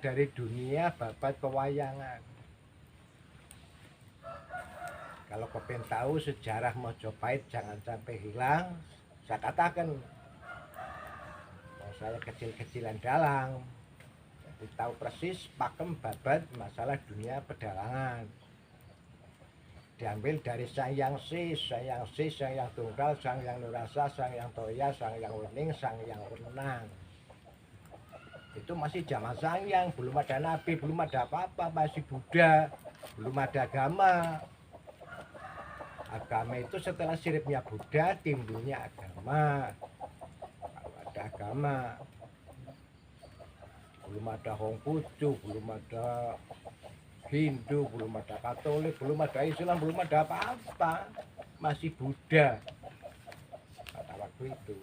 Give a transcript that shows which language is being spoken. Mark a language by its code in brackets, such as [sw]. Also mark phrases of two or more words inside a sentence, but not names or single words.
[id] Dari dunia babat pewayangan. Kalau kalian tahu sejarah Mojopahit jangan sampai hilang, saya katakan saya kecil-kecilan dalang, jadi tahu persis pakem babat masalah dunia pedalangan. Diambil dari Sang Hyang Sis, Sang Hyang Sis, Sang Hyang Tunggal, Sang Hyang Nurasa, Sang Hyang Toya, Sang Hyang Wening, Sang Hyang Wenang. Itu masih zaman Sang Hyang, belum ada nabi, belum ada apa-apa, masih Buddha, belum ada agama. Agama itu setelah siripnya Buddha timbulnya agama. Agama belum ada Hongkucu, belum ada Hindu, belum ada Katolik, belum ada Islam, belum ada apa-apa, masih Buddha pada waktu itu.